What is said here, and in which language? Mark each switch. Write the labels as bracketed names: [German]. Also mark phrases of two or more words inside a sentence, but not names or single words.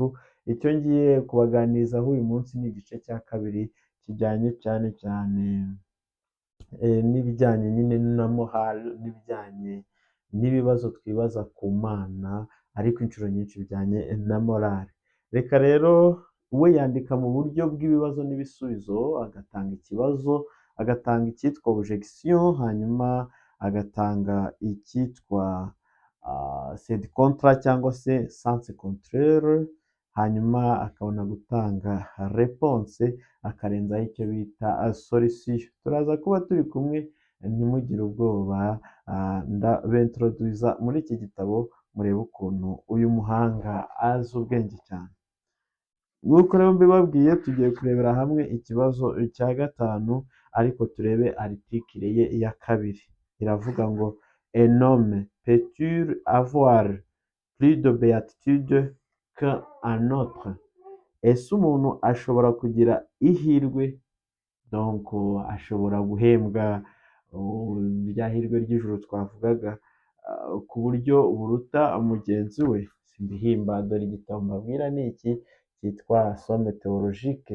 [Kinyarwanda] Icyo ngiye kubaganirizaho uyu munsi ni igice cya kabiri kijyanye cyane cyane n'ibijyanye nyine na morale, n'ibijyanye n'ibibazo twibaza ku Mana, ariko inshuro nyinshi bijyanye na morale. Reka rero we yandika mu buryo bw'ibibazo n'ibisubizo, agatanga ikibazo, agatanga icyitwa objection, hanyuma agatanga icyitwa [Latin] sed contra [Kinyarwanda] cyangwa se [French] sens contraire, [Kinyarwanda] hanyuma akabona gutanga réponse, akarenzaho icyo bita solution. Turaza kuba turi kumwe, ntimugire ubwoba. Ndabentroduiza muri iki gitabo murebe ukuntu uyu muhanga azi ubwenge cyane. Nk'uko rero mbibabwiye, tugiye kurebera hamwe ikibazo cya gatanu, ariko turebe article ye ya kabiri. Iravuga ngo [French] un homme peut-il avoir plus de béatitude qu'un autre? [Kinyarwanda] Ese umuntu ashobora kugira ihirwe, donc ashobora guhembwa rya hirwe ry'ijuru twavugaga ku buryo buruta mugenzi we? Simbihimba, dore igitabo mbabwira ni iki cyitwa Somme théologique.